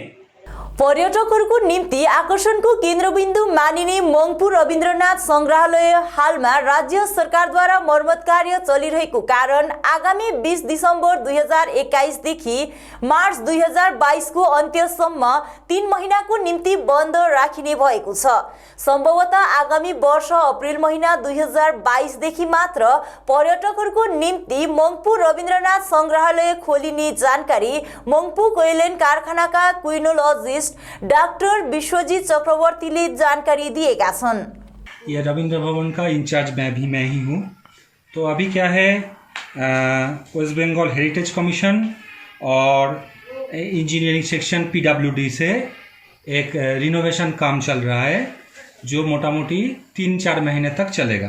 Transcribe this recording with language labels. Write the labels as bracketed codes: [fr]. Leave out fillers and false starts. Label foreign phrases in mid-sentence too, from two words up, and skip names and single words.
[ne] पर्यटकहरूको निम्ति आकर्षणको केन्द्रबिन्दु मानिने मङ्पू रविन्द्रनाथ संग्रहालय हालमा राज्य सरकारद्वारा मर्मत कार्य चलिरहेको कारण आगामी 20 दिसम्बर 2021 देखि मार्च 2022 को अन्त्यसम्म 3 महिनाको निम्ति बन्द राखिने भएको छ। सम्भवतः आगामी वर्ष अप्रिल महिना 2022 देखि मात्र पर्यटकहरूको निम्ति मङ्पू रविन्द्रनाथ संग्रहालय खोलिने जानकारी मङ्पू कोइलेन कारखानाका क्विनोलजिस्ट डॉक्टर विश्वजीत चक्रवर्ती ने जानकारी दिएगा छन्। [hi] ये रविंद्र भवन का इंचार्ज मैं ही हूँ। तो अभी क्या है, वेस्ट बंगाल हेरिटेज कमीशन और इंजीनियरिंग सेक्शन PWD से एक रिनोवेशन काम चल रहा है जो मोटा मोटी 3-4 महीने तक चलेगा।